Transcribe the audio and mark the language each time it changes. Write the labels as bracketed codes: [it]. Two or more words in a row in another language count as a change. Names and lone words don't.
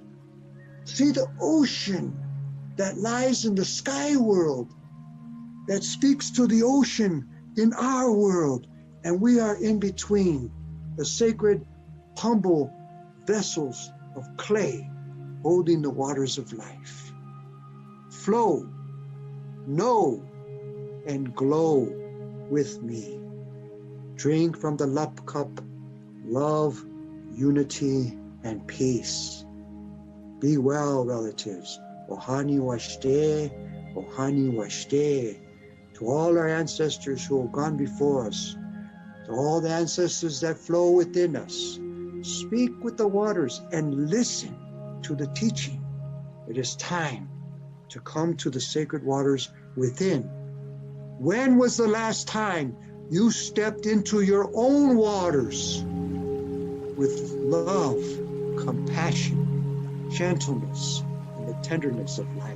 [en] See the ocean that lies in the sky world, that speaks to the ocean in our world, and we are in between, the sacred, humble vessels of clay holding the waters of life. Flow, know, and glow with me. Drink from the lap cup, love, unity, and peace. Be well, relatives. [lkt] Ohani washte, ohani washte. [en] To all our ancestors who have gone before us, to all the ancestors that flow within us, speak with the waters and listen to the teaching. It is time to come to the sacred waters within. When was the last time you stepped into your own waters with love, compassion, gentleness, and the tenderness of life?